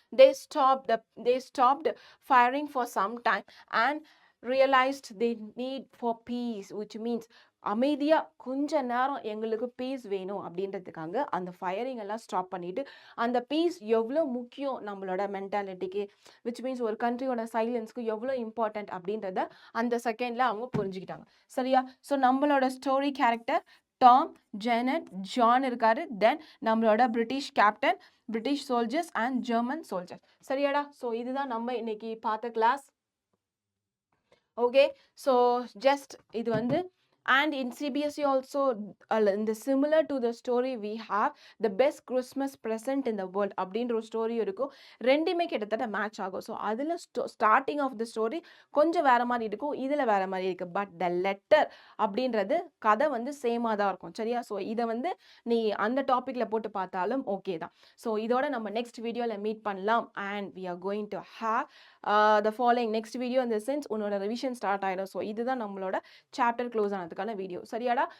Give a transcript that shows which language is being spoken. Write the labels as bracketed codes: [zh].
[en] they stopped firing for some time and realized they need for peace, [ta] which means அமைதியாக கொஞ்ச நேரம் எங்களுக்கு piece வேணும் அப்படின்றதுக்காக அந்த ஃபயரிங் எல்லாம் ஸ்டாப் பண்ணிவிட்டு அந்த பீஸ் எவ்வளோ முக்கியம் நம்மளோட மென்டாலிட்டிக்கு, விச் மீன்ஸ் ஒரு கண்ட்ரியோட சைலன்ஸ்க்கு எவ்வளோ இம்பார்ட்டண்ட் அப்படின்றத அந்த செகண்டில் அவங்க புரிஞ்சுக்கிட்டாங்க. சரியா? ஸோ நம்மளோட story character Tom, Janet, John இருக்காரு. தென் நம்மளோட British captain, British soldiers and German soldiers. சரியாடா? So இதுதான் நம்ம இன்னைக்கு பார்த்த கிளாஸ். [en] Okay, so just இது வந்து and in CBSE also in the similar to the story we have the best Christmas present in the world [ta] அப்படின்ற ஒரு story இருக்கும். ரெண்டுமே கிட்டத்தட்ட மேட்ச் ஆகும். ஸோ அதில் ஸ்டார்டிங் ஆஃப் த ஸ்டோரி கொஞ்சம் வேறு மாதிரி இருக்கும், இதில் வேறு மாதிரி இருக்குது. பட் த லெட்டர் அப்படின்றது கதை வந்து சேமாக தான் இருக்கும். சரியா? ஸோ இதை வந்து நீ அந்த டாப்பிக்கில் போட்டு பார்த்தாலும் ஓகே தான். ஸோ இதோட நம்ம நெக்ஸ்ட் வீடியோவில் மீட் பண்ணலாம். [en] and we are going to have the following next video [ta] இந்த சென்ஸ் உன்னோட ரிவிஷன் ஸ்டார்ட் ஆகிடும். ஸோ இதுதான் நம்மளோட சாப்டர் க்ளோஸ் ஆனதுக்கு பண்ணுறதுக்கான வீடியோ. சரியாடா?